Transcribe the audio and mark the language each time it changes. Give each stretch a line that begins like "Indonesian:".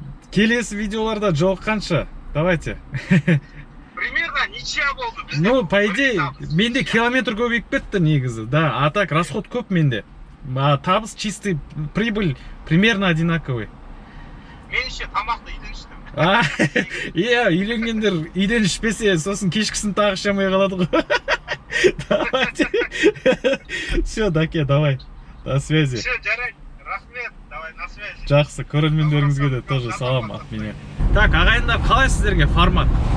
Kazakh: Келесі видеоларда жолыққанша,
Russian: давайте. Примерно ничья
Kazakh: болды.
Russian: Ну, по идее,
Kazakh: менде километр көбейіп кетті негізі.
Russian: Да, а так расход
Kazakh: көп менде. Табыс
Russian: чистый, прибыль примерно одинаковый.
Kazakh: Мен
Russian: еще
Kazakh: тамақты үйден іштім. Үйленгендер үйден ішпесе, сосын кешкісін тағы ішамай қалады ғой.
Russian: Давайте. Все, Даке, давай. До связи. Все,
Kazakh: жарайды. Рахмет,
Russian: давай, на связи.
Kazakh: Жақсы, көрермендеріңізге де
Russian: тоже салам от меня. Так,
Kazakh: ағайындар, қалай сіздерге формат?